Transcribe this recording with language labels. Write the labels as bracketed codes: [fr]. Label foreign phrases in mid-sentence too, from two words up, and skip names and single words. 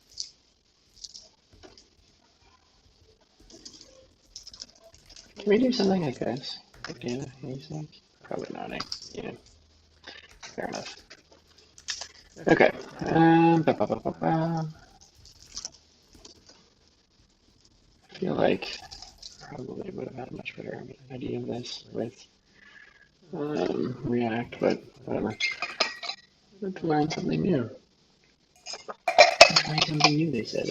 [en] Can we do something like this? Data, you think? Probably not, eh? Yeah. Fair enough. Okay. Ba -ba -ba -ba -ba. I feel like probably would have had a much better idea of this with React, but whatever. Let's learn something new. Try something new, they said.